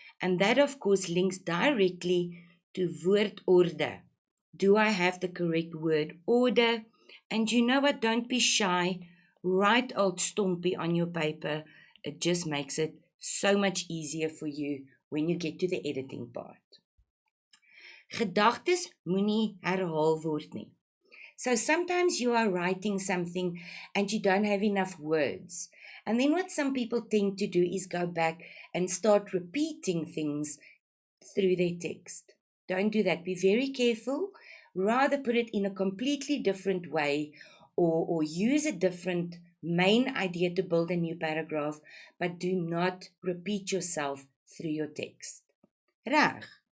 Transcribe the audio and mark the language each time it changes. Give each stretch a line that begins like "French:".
English: And that of course links directly to woordorde. Do I have the correct word order? And you know what, don't be shy. Write old stompie on your paper. It just makes it so much easier for you when you get to the editing part.
Afrikaans: Gedagtes moenie herhaal word nie.
English: So sometimes you are writing something and you don't have enough words. And then what some people tend to do is go back and start repeating things through their text. Don't do that. Be very careful. Rather put it in a completely different way, or use a different main idea to build a new paragraph, but do not repeat yourself through your text. Reg.